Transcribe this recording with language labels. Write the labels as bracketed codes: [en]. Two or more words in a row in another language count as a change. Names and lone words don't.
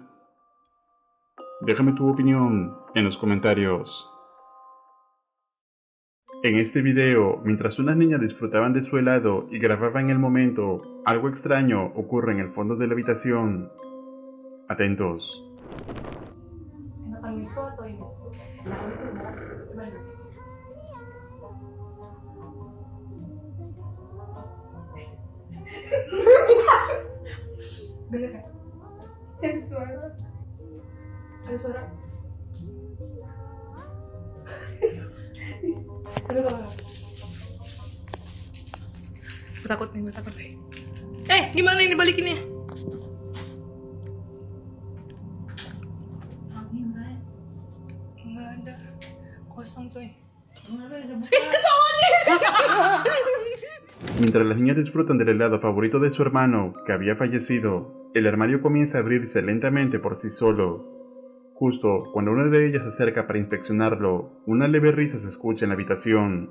[es] Déjame tu opinión en los comentarios. En este video, mientras unas niñas disfrutaban de su helado y grababan el momento, algo extraño ocurre en el fondo de la habitación. Atentos. [id] Ada suara. Ada suara. Gue takut nih. Gimana ini balikinnya? Nggak ada. Kosong coy. [es] Mientras las niñas disfrutan del helado favorito de su hermano, que había fallecido, el armario comienza a abrirse lentamente por sí solo. Justo cuando una de ellas se acerca para inspeccionarlo, una leve risa se escucha en la habitación.